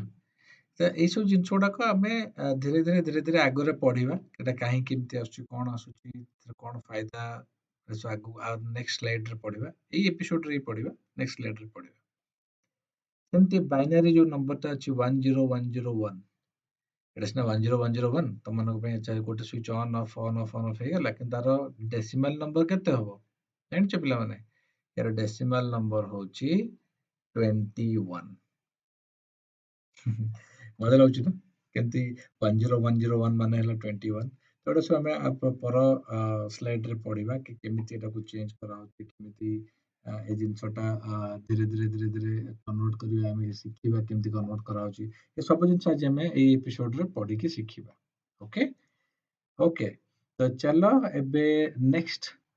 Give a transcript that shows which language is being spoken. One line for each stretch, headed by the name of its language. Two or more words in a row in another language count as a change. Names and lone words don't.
Odia: ତ ଏଇସବୁ ଜିନିଷ ଗୁଡାକ ଆମେ ଧୀରେ ଧୀରେ ଆଗରେ ପଢିବା, ଏଟା କାହିଁକି କେମିତି ଆସୁଛି, କଣ ଆସୁଛି, କଣ ଫାଇଦା, ଏସବୁ ଆଗକୁ ଆଉ ନେକ୍ସଟ ସ୍ଲାଇଡରେ ପଢିବା। ଏଇ ଏପିସୋଡରେ ହିଁ ପଢିବା, ନେକ୍ସଟ ସ୍ଲାଇଡରେ ପଢିବା। ସେମିତି ବାଇନାରୀ ଯୋଉ ନମ୍ବରଟା ଅଛି 10101, ଏଟା ସିନା 10101 ତମମାନଙ୍କ ପାଇଁ ଗୋଟେ
English: switch on off
Odia: ହେଇଗଲା, କିନ୍ତୁ ତାର
English: decimal number
Odia: କେତେ ହବ? ଜାଣିଛ ପିଲାମାନେ ଯାର ଡେସିମାଲ ନମ୍ବର ହଉଛି 21 ମଜା लाଗୁଛି ନା କେମିତି 10101 ମାନେ ହେଲା 21 ତ ଏଟା ସବୁ ଆମେ ପର ସ୍ଲାଇଡରେ ପଢିବା କି କେମିତି ଏଟାକୁ ଚେଞ୍ଜ କରାହଉଛି କେମିତି ଏ ଜିନିଷଟା ଧୀରେ ଧୀରେ କନଭର୍ଟ କରିବା ଆମେ ଶିଖିବା କେମିତି କନଭର୍ଟ କରାହଉଛି ଏ ସବୁ ଜିନିଷ ଆଜି ଆମେ ଏଇ ଏପିସୋଡରେ ପଢିକି ଶିଖିବା
English: okay okay
Odia: ତ ଚାଲ ଏବେ ନେକ୍ସଟ